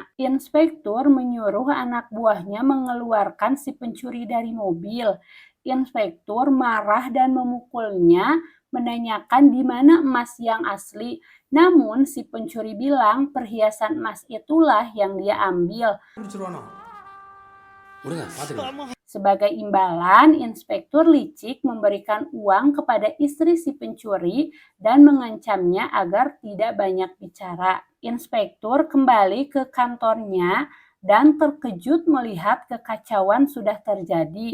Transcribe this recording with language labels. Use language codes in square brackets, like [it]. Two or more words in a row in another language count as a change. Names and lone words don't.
[id] Inspektur menyuruh anak buahnya mengeluarkan si pencuri dari mobil. Inspektur marah dan memukulnya, menanyakan di mana emas yang asli. Namun si pencuri bilang perhiasan emas itulah yang dia ambil. [ta] பிடிச்சிருவானோ விடுங்க பார்த்துக்கலாம். [id] Sebagai imbalan, inspektur licik memberikan uang kepada istri si pencuri dan mengancamnya agar tidak banyak bicara. Inspektur kembali ke kantornya dan terkejut melihat kekacauan sudah terjadi.